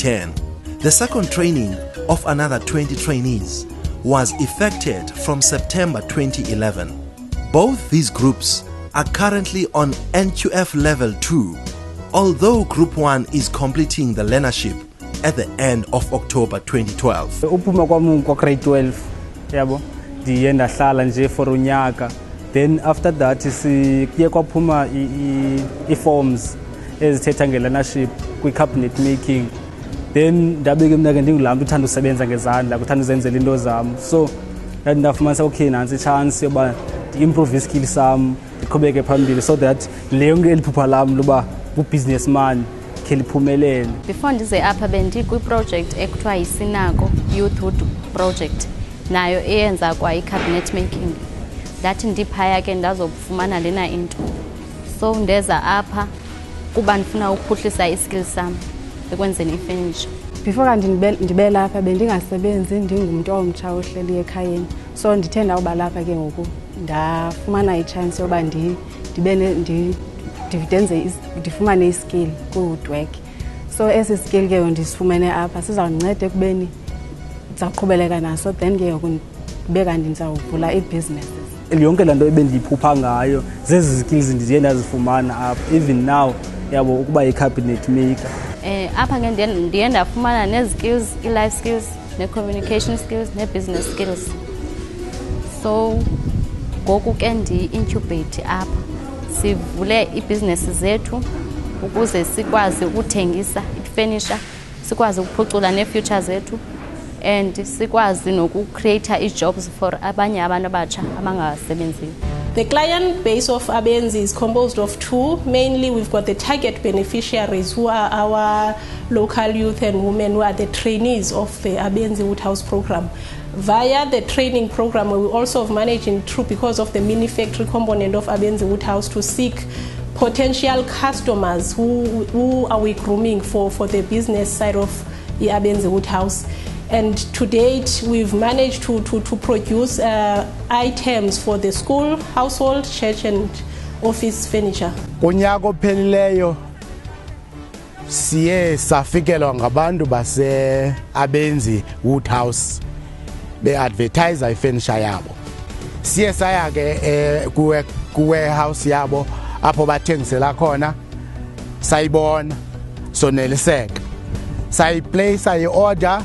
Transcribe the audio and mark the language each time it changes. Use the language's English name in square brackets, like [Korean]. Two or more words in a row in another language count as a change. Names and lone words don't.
[English] The second training of another 20 trainees was effected from September 2011. Both these groups are currently on NQF Level 2, although Group 1 is completing the learnership at the end of October 2012. [Xhosa] Uphuma kwami kwa grade 12 yabo ndiye ndahlala nje for unyaka, [English] then after that [Xhosa] kuye kwaphuma i-forms ezithetha nge-learnership kwi- [English] cabinet making, [Xhosa] then ndabeke mina ke ndingulaa uthanda usebenza ngezandla, uthanda uzenzela into zam, so ndafumanisa okay nantsi i-chance yoba ndi-improve i-skills sam ndiqhubeke phambili [English] so that [Xhosa] leyo nto eliphupha lam loba bu-businessman khe liphumelele. Before ndize apha bendikwi-project ekuthiwa yiSinako Youthhood Project, nayo eyenza kwa i- [English] cabinet making. [Xhosa] Ndathi ndiphaya ke ndazofumana lena into, so ndeza apha kuba ndifuna ukuphuhlisa i-skills sam ekwenzeni i-furniture. Before kanti ndibe lapha bendingasebenzi, ndingumntu omtsha ohleli ekhayeni, so ndithe ndawuba lapha ke ngoku ndafumana i-chance yoba ndifumane i-skill ku-woodwork. So esi skill ke ndisifumene apha sizawundinceda ekubeni ndizawuqhubeleka naso, then ke ngoku ndibe kanti ndizawuvula i-businesses. Yonke laa nto ebendiyiphupha ngayo zezi skills ndiye ndazifumana apha, [English] even now [Xhosa] yabo ukuba yi- [English] cabinet maker. [Xhosa] Apha ke ndiye ndafumana nee-skills, i- [English] life skills, [Xhosa] ne- [English] communication skills, [Xhosa] ne- [English] business skills. [Xhosa] So ngoku ke ndi-incubate apha, sivule iibhizinesi zethu ukuze sikwazi ukuthengisa i-furniture, sikwazi ukuphucula nee-future zethu, and sikwazi nokucreate ii- [English] jobs for [Xhosa] abanye abantu abatsha abangasebenziyo. [English] The client base of ABENZI is composed of two. Mainly, we've got the target beneficiaries, who are our local youth and women who are the trainees of the ABENZI Woodhouse program. Via the training program, we also have managed through, because of the mini factory component of ABENZI Woodhouse, to seek potential customers who are we grooming for the business side of the ABENZI Woodhouse. And to date, we've managed to produce items for the school, household, church and office furniture. [Xhosa] Kunyaka ophelileyo siye safikelwa ngabantu base ABENZI Woodhouse be-advertise ifurniture yabo. Siye saya ke ku-warehouse yabo apho bathengisela khona, sayibona soneliseka, sayiplace i-order.